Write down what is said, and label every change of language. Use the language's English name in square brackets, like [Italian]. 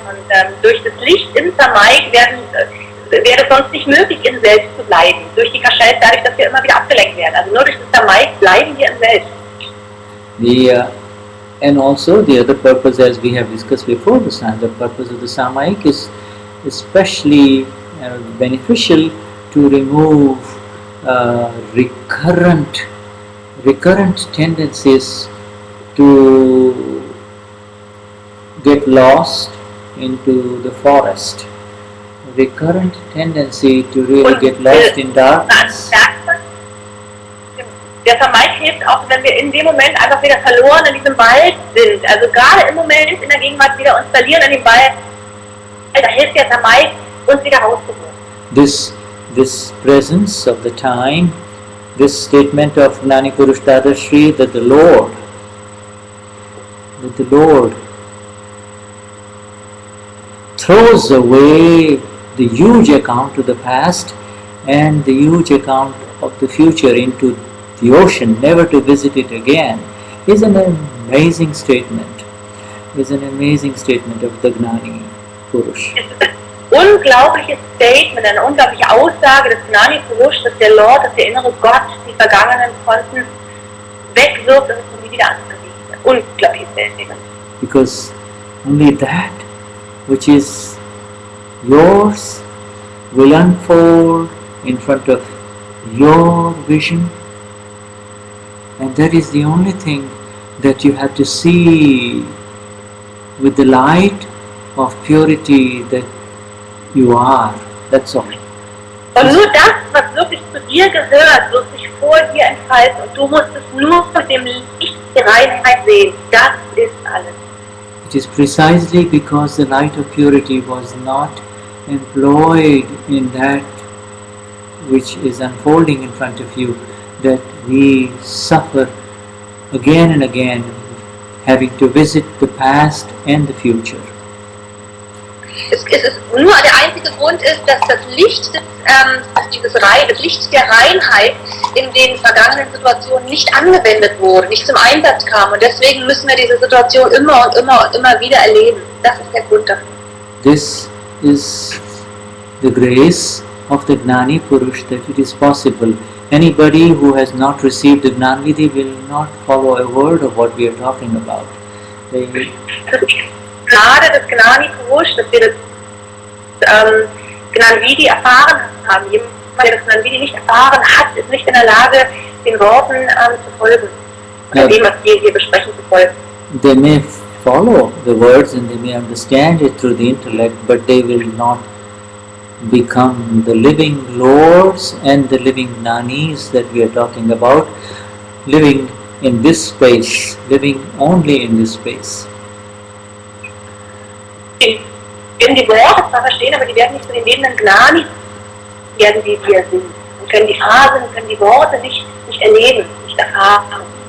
[German] Und durch das Licht im Samayik wäre es sonst nicht möglich, im Selbst zu bleiben. Durch die Kashai, dadurch, dass wir immer wieder abgelenkt werden. Also nur durch das Samayik bleiben wir im Selbst. [English] And also the other purpose, as we have discussed before, the purpose of the Samayik is especially beneficial to remove recurrent tendencies to get lost into the forest. Recurrent tendency to really get lost in darkness. [German] Der Samayik hilft auch, wenn wir in dem Moment einfach wieder verloren in diesem Wald sind. Also gerade im Moment in der Gegenwart wieder uns verlieren in dem Wald, da hilft der Samayik, uns wieder rauszuholen. [English] This presence of the time, this statement of Gnani Purush Dadashri that the Lord throws away the huge account of the past and the huge account of the future into the ocean, never to visit it again, is an amazing statement. Is an amazing statement of the Gnani Purush. [German] Unglaubliches Statement, eine unglaubliche Aussage des Gnani Purush, dass der Lord, dass der innere Gott die vergangenen Konten wegwirft und es nie wieder angelegt wird. Unglaubliches Statement. [English] Because only that which is yours will unfold in front of your vision, and that is the only thing that you have to see with the light of purity that you are. That's all. [German] Und nur das, was wirklich zu dir gehört, wird sich vor dir entfalten und du musst es nur mit dem Licht der Reinheit sehen. Das ist alles. [English] It is precisely because the light of purity was not employed in that which is unfolding in front of you that we suffer again and again, having to visit the past and the future. [German] Nur der einzige Grund ist, dass das Licht, das Licht der Reinheit in den vergangenen Situationen nicht angewendet wurde, nicht zum Einsatz kam. Und deswegen müssen wir diese Situation immer und immer und immer wieder erleben. Das ist der Grund dafür. [English] This is the grace of the Gnani Purush that it is possible. Anybody who has not received the Gnan Vidhi will not follow a word of what we are talking about. They, [German] Gnade des Gnani Purush, dass wir das Gnan Vidhi erfahren haben. Jemand, der das Gnan Vidhi nicht erfahren hat, ist nicht in der Lage, den Worten zu folgen. Oder dem, was wir hier besprechen, zu folgen. [English] they may follow the words and they may understand it through the intellect, but they will not become the living lords and the living Gnanis that we are talking about, living in this space, living only in this space. [German] Die werden die Worte zwar verstehen, aber die werden nicht zu den lebenden Gnani werden, die wir sind. Und können die Phasen, können die Worte nicht erleben, nicht erfahren.